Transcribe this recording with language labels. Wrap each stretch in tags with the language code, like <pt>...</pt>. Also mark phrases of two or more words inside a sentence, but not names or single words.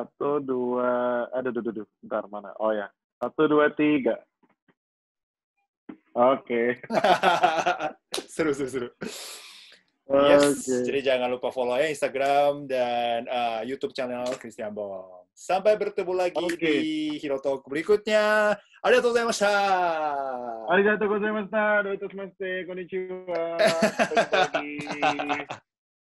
<id>1, 2, aduh. Bentar, mana? Oh ya. 1, 2, 3. Oke. Seru. Yes, Okay. jadi jangan lupa follow ya Instagram dan YouTube channel Christian Bong. Sampai bertemu lagi di Hero Talk berikutnya.</id> <ja>ありがとうございました. ありがとうございました。こんにちは.</ja> <id>Sampai jumpa lagi.</id>